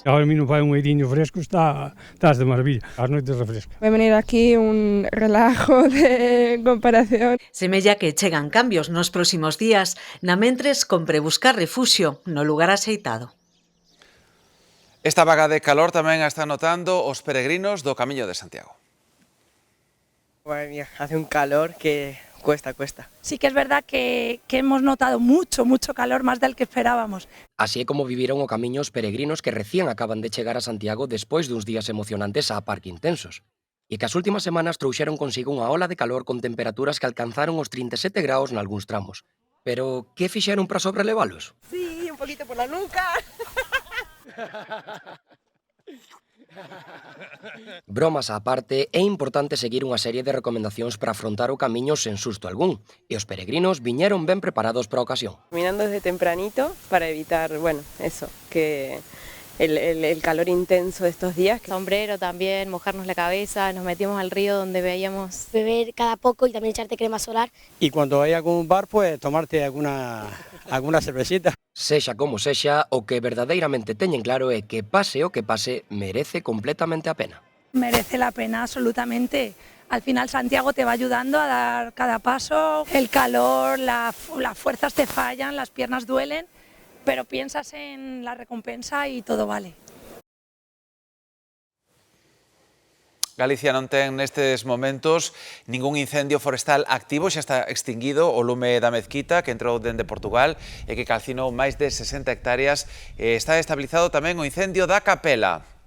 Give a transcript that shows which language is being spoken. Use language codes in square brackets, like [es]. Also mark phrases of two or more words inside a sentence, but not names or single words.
[gl] A mí non fai un airiño fresco, estás de maravilla, as noites refrescas. Vai venir aquí un relajo de comparación. Semella que chegan cambios nos próximos días, na mentres compre buscar refuxio no lugar axeitado. Esta vaga de calor tamén a están notando os peregrinos do Camiño de Santiago. [es] Madre mía, hace un calor que cuesta. Sí que es verdad que hemos notado mucho calor, más del que esperábamos. [gl] Así é como viviron o camiño os peregrinos que recién acaban de chegar a Santiago despois duns días emocionantes a parque intensos. E que as últimas semanas trouxeron consigo unha ola de calor con temperaturas que alcanzaron os 37 graus nalgúns tramos. Pero, que fixeron para sobrelevalos? [es] Sí, un poquito por la nuca. [gl] Bromas á parte, é importante seguir unha serie de recomendacións para afrontar o camiño sen susto algún, e os peregrinos viñeron ben preparados para a ocasión. [es] Caminando desde tempranito para evitar, bueno, eso, que el calor intenso de estos días. Sombrero también, mojarnos la cabeza, nos metimos al río donde veíamos beber cada poco y también echarte crema solar. Y cuando vayas a algún bar, pues tomarte alguna cervecita. [gl] Sexa como sexa, o que verdadeiramente teñen claro é que pase o que pase, merece completamente a pena. [es] Merece la pena, absolutamente. Al final Santiago te va ayudando a dar cada paso. El calor, las fuerzas te fallan, las piernas duelen, pero piensas en la recompensa y todo vale. [gl] Galicia non ten nestes momentos ningún incendio forestal activo, xa está extinguido o lume da Mezquita que entrou dende Portugal e que calcinou máis de 60 hectáreas. Está estabilizado tamén o incendio da Capela.